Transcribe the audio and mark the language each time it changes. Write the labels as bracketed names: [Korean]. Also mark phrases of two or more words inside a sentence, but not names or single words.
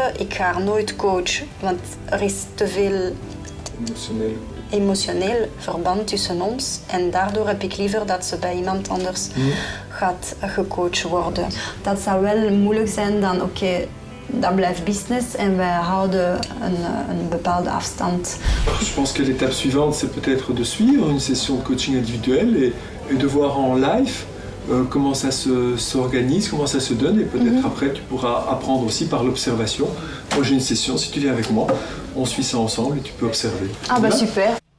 [Dutch] Ik ga haar nooit coachen, want er is te veel emotioneel verband tussen ons. En daardoor heb ik liever dat ze bij iemand anders gaat gecoacht worden. Dat zou wel moeilijk zijn dan, dat blijft business en wij houden een bepaalde afstand. [French] Je pense que l'étape suivante, c'est peut-être de suivre une session de coaching individuelle et de voir en live comment ça s'organise, comment ça se donne, et peut-être après tu pourras apprendre aussi par l'observation. Moi j'ai une session, si tu viens avec moi, on suit ça ensemble et tu peux observer. Ah bah super.